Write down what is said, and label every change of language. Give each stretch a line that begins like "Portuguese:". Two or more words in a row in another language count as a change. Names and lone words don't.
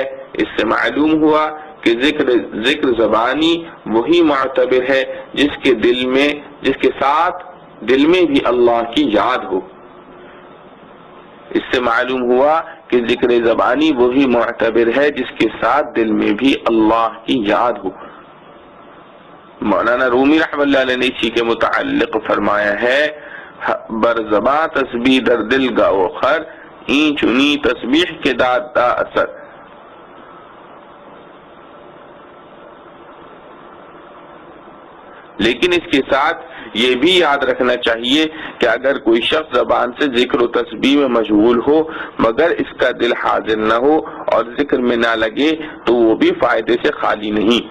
Urdu: اس سے معلوم ہوا کہ ذکر زبانی وہی معتبر ہے جس کے ساتھ دل میں بھی اللہ کی یاد ہو۔ اس سے معلوم ہوا کہ ذکر زبانی وہی معتبر ہے جس کے ساتھ دل میں بھی اللہ کی یاد ہو۔ مولانا رومی رحمۃ اللہ علیہ نے اسی کے متعلق فرمایا ہے،
Persian: بر زباں تسبیح در دل گاؤ خر، این چنی تسبیح کے داد دا اثر۔
Urdu: لیکن اس کے ساتھ یہ بھی یاد رکھنا چاہیے کہ اگر کوئی شخص زبان سے ذکر و تسبیح میں مشغول ہو مگر اس کا دل حاضر نہ ہو اور ذکر میں نہ لگے تو وہ بھی فائدے سے خالی نہیں۔